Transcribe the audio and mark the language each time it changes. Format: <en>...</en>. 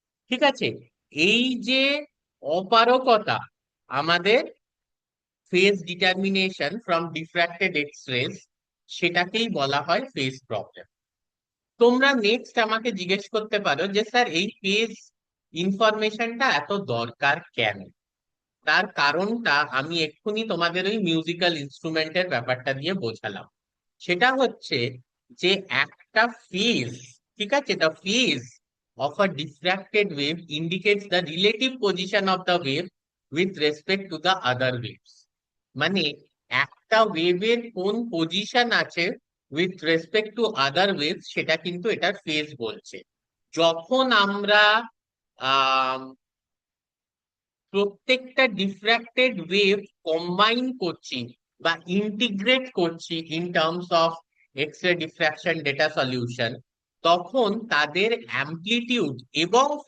<bn>ঠিক আছে, এই যে অপারগতা আমাদের</bn> <en>phase determination from diffracted X rays,</en> <bn>সেটাকেই বলা হয় ফেজ প্রবলেম। তোমরা নেক্সট আমাকে জিজ্ঞেস করতে পারো যে স্যার এই ফেজ ইনফরমেশনটা এত দরকার কেন। তার কারণটা আমি এক্ষুনি তোমাদের ওই মিউজিক্যাল ইনস্ট্রুমেন্টের ব্যাপারটা দিয়ে বোঝালাম। সেটা হচ্ছে যে একটা ফেজ, ঠিক আছে,</bn> <en>The phase of a diffracted wave indicates the relative position of the wave with respect to the other waves।</en> <bn>মানে একটা ওয়েভের কোন পজিশন আছে</bn> <en>with respect to other waves,</en> <bn>সেটা কিন্তু এটার ফেজ বলছে। যখন আমরা আহ প্রত্যেকটা ডিফ্র্যাক্টেড ওয়েভ কম্বাইন করছি বা ইন্টিগ্রেট করছি</bn> <en>in terms of X ray diffraction data solution,</en> <bn>তখন তাদের অ্যামপ্লিটিউড এবং</bn>